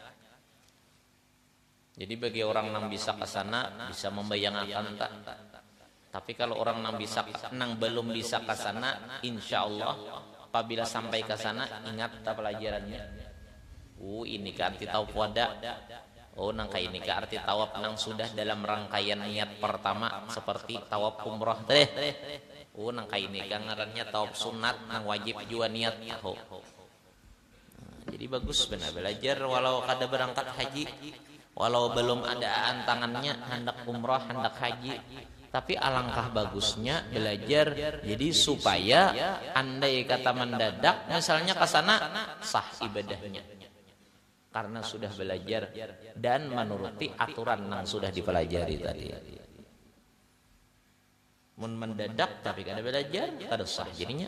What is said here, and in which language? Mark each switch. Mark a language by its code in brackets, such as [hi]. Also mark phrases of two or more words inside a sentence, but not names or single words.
[id] Jadi bagi orang yang bisa ke sana bisa membayangkan tak. Tapi kalau orang yang belum bisa ke sana, insya Allah apabila sampai ke sana ingat tak pelajarannya. Ini kan kita wada. [bjn] Oh nang kayak ini arti tawaf nang sudah dalam rangkaian niat pertama seperti tawaf umroh teh. Oh nang kayak ini ngarannya tawaf sunat nang wajib jua niat tahu. Jadi bagus benar belajar walau kada berangkat haji, walau belum ada antangannya hendak umroh hendak haji. [id] Tapi alangkah bagusnya belajar jadi supaya andai kata mendadak misalnya ke sana sah ibadahnya. Karena sudah belajar dan menuruti aturan yang sudah dipelajari tadi. [bjn] Mendadak tapi kada belajar kada sah jadinya.